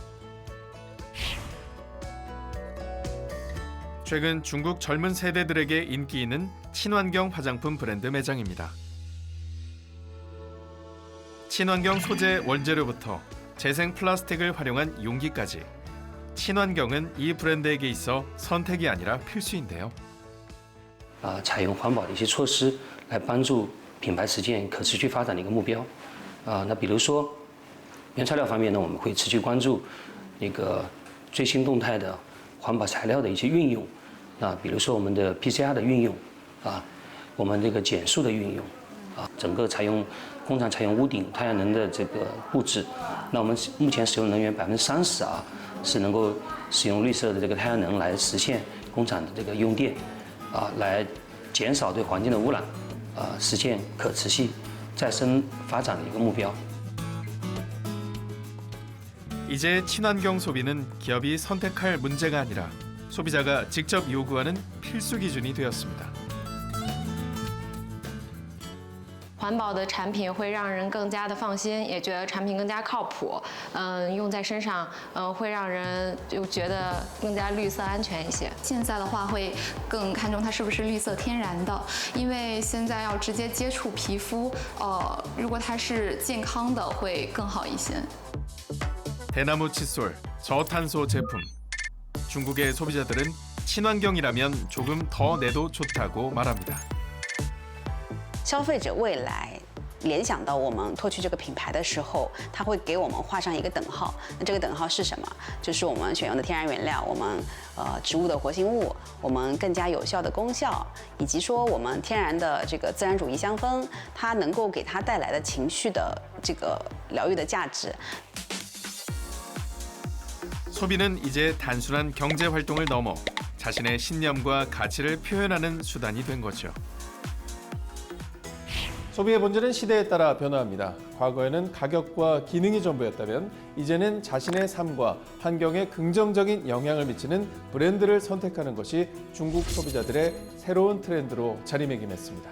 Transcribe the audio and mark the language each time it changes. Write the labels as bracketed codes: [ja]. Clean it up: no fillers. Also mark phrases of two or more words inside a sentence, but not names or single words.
[ko] 최근 중국 젊은 세대들에게 인기 있는 친환경 화장품 브랜드 매장입니다. 친환경 소재 원재료부터 재생 플라스틱을 활용한 용기까지 친환경은 이 브랜드에게 있어 선택이 아니라 필수인데요. [zh] 采用环保的一些措施来帮助品牌实现可持续发展的一个目标。那比如说原材料方面呢，我们会持续关注那个最新动态的环保材料的一些运用。比如说我们的 PCR 的运用，我们这个减速的运用，整个工厂采用屋顶太阳能的这个布置。那我们目前使用能源30%是能够使用绿色的这个太阳能来实现工厂的这个用电，来减少对环境的污染，实现可持续再生发展的一个目标。 [ko] 이제 친환경 소비는 기업이 선택할 문제가 아니라 소비자가 직접 요구하는 필수 기준이 되었습니다. [zh] 环保的产品会让人更加的放心，也觉得产品更加靠谱。用在身上，会让人就觉得更加绿色安全一些。现在的话会更看重它是不是绿色天然的，因为现在要直接接触皮肤，如果它是健康的会更好一些。 [ko] 대나무 칫솔, 저탄소 제품. 중국의 소비자들은 친환경이라면 조금 더 내도 좋다고 말합니다. [zh] 消费者未来联想到我们拓区这个品牌的时候，它会给我们画上一个等号。那这个等号是什么？就是我们选用的天然原料，我们植物的活性物，我们更加有效的功效，以及说我们天然的这个自然主义香氛，它能够给它带来的情绪的这个疗愈的价值。 [ko] 소비는 이제 단순한 경제 활동을 넘어 자신의 신념과 가치를 표현하는 수단이 된 거죠. 소비의 본질은 시대에 따라 변화합니다. 과거에는 가격과 기능이 전부였다면 이제는 자신의 삶과 환경에 긍정적인 영향을 미치는 브랜드를 선택하는 것이 중국 소비자들의 새로운 트렌드로 자리매김했습니다.